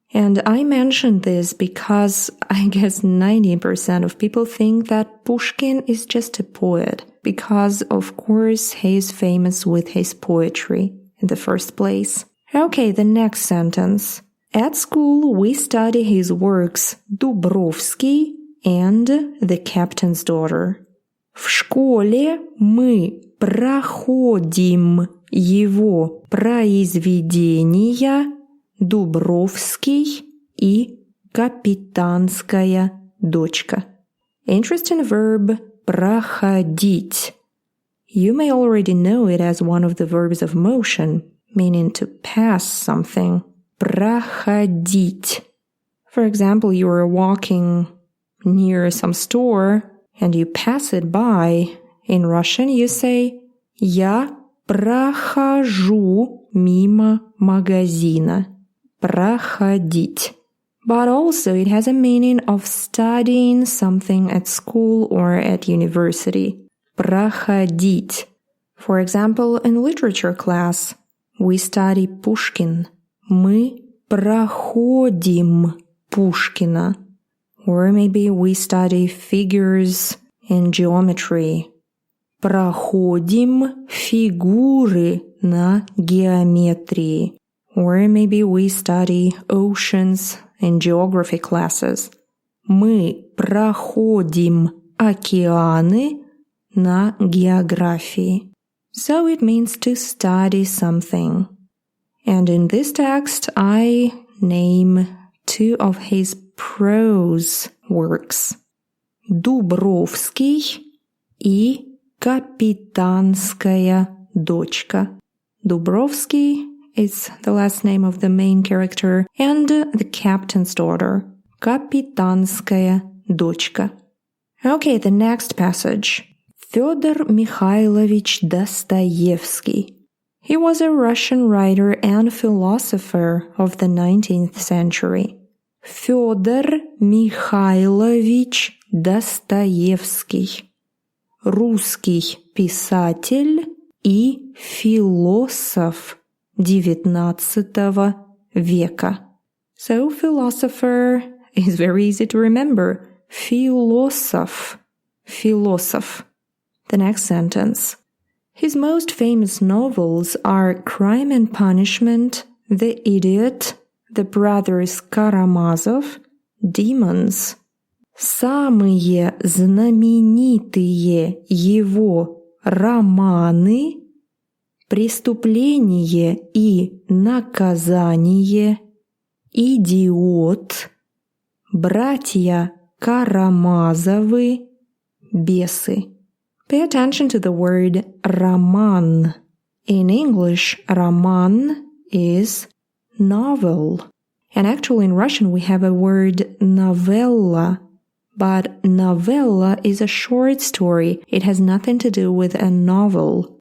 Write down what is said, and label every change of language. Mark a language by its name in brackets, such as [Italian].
[English] And I mentioned this because I guess 90% of people think that Pushkin is just a poet, because of course he is famous with his poetry in the first place. Okay, the next sentence. At school we study his works Dubrovsky and The Captain's Daughter. [Russian] В школе мы проходим его произведения Дубровский и Капитанская дочка. [English] Interesting verb проходить. You may already know it as one of the verbs of motion, meaning to pass something. [Russian] Проходить. [English] For example, you are walking near some store and you pass it by. In Russian you say [Russian] «Я прохожу мимо магазина». Проходить. [English] But also it has a meaning of studying something at school or at university. Проходить. For example, in literature class, we study Pushkin. [Russian] Мы проходим Пушкина. [English] Or maybe we study figures in geometry. [Russian] Проходим фигуры на геометрии. [English] Or maybe we study oceans in geography classes. [Russian] Мы проходим океаны на географии. [English] So it means to study something. And in this text, I name two of his prose works. [Russian] Dubrovsky и Капитанская дочка. [English] Dubrovsky is the last name of the main character, and The Captain's Daughter. Капитанская дочка. Okay, the next passage. Fyodor Mikhailovich Dostoevsky. He was a Russian writer and philosopher of the 19th century. Fyodor Mikhailovich Dostoevsky. [Russian] Русский писатель и философ XIX века. [English] So philosopher is very easy to remember. Philosoph. Philosoph. The next sentence. His most famous novels are Crime and Punishment, The Idiot, The Brothers Karamazov, Demons. [Russian] Самые знаменитые его романы «Преступление и наказание», «Идиот», «Братья Карамазовы», «Бесы». [English] Pay attention to the word роман. In English, роман is novel. And actually in Russian we have a word novella. But novella is a short story. It has nothing to do with a novel.